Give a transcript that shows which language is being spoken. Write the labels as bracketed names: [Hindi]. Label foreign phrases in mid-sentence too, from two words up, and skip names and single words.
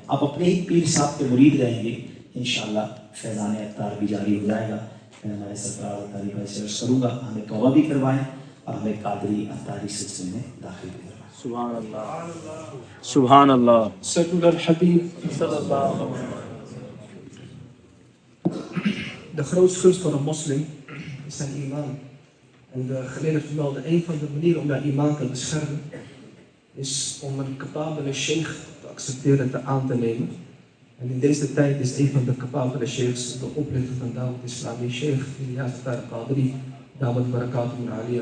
[Urdu] آپ اپنے ہی پیر صاحب کے مرید رہیں گے, انشاءاللہ فیضان عطار بھی جاری ہو جائے گا. میں ہمارے سرفراز عطاری بھائی سے عرض کروں گا ہمیں توبہ بھی کروائیں اور ہمیں قادری عطاری سلسلے میں داخل بھی کروائیں. [Arabic] سبحان اللہ سبحان اللہ. صلو علی الحبیب صلی اللہ علیہ وسلم. [Dutch] De grootste gunst van een moslim is zijn iman. En de geleerden vermelden, een van de manieren om jouw iman te beschermen is om een capabele sheikh te accepteren en aan te nemen. En in deze tijd is een van de capabele sheikhs de oprichter van Dawat Islami, Sheikh Ilyas al-Qadri, [Arabic] دامت برکاتہ عالیہ.